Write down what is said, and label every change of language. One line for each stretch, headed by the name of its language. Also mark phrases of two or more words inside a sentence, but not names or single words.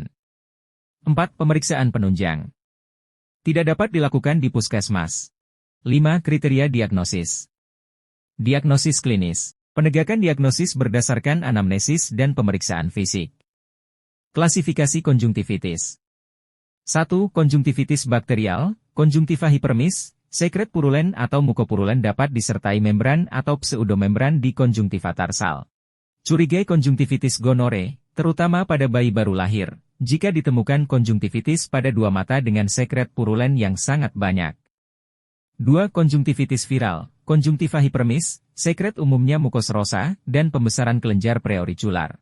Indonesian: 4. Pemeriksaan penunjang. Tidak dapat dilakukan di puskesmas. 5. Kriteria diagnosis. Diagnosis klinis. Penegakan diagnosis berdasarkan anamnesis dan pemeriksaan fisik. Klasifikasi konjungtivitis. 1. Konjungtivitis bakterial, konjungtiva hipermis, sekret purulen atau mukopurulen dapat disertai membran atau pseudomembran di konjungtiva tarsal. Curigai konjungtivitis gonore, terutama pada bayi baru lahir, jika ditemukan konjungtivitis pada dua mata dengan sekret purulen yang sangat banyak. 2. Konjungtivitis viral, konjungtiva hipermis, sekret umumnya mukosrosa, dan pembesaran kelenjar preaurikular.